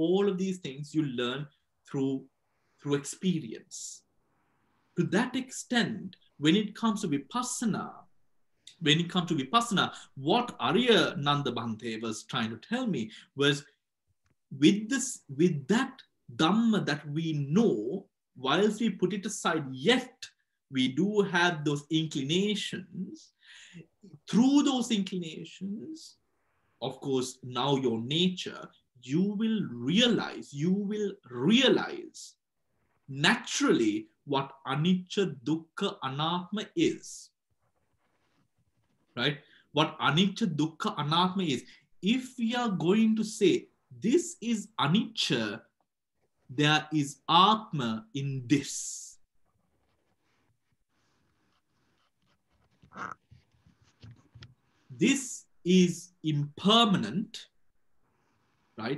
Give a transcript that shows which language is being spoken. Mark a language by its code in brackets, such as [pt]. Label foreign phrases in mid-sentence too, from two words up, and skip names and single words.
[en] All of these things you learn through experience, to that extent, when it comes to Vipassana, what Arya Nanda Bhante was trying to tell me was, with that Dhamma that we know, whilst we put it aside, yet we do have those inclinations. Through those inclinations, of course, now your nature, you will realize naturally what [pi] anicca, dukkha, anatma [en] is. Right? What [pi] anicca, dukkha, anatma [en] is. If we are going to say, this is anicca, there is atma in this. This is impermanent, right?